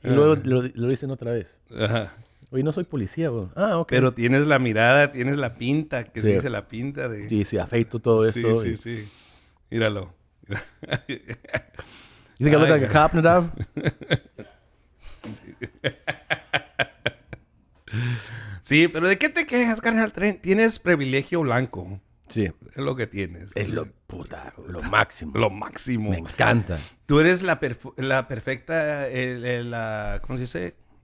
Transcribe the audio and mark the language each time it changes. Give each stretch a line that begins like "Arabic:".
Spanish: Y luego lo dicen otra vez. Ajá. Oye, no soy policía, huevón. Ok. Pero tienes la mirada, tienes la pinta, que Sí. se dice la pinta de... Sí, afeito todo esto. Sí. Míralo.
English: You think I look like a cop, Nadav?
Spanish: Sí, pero ¿de qué te quejas, carnal? Tienes privilegio blanco. Sí. Es lo que tienes. Es lo máximo. Lo máximo. Me encanta. Tú eres la perfecta, ¿cómo se dice?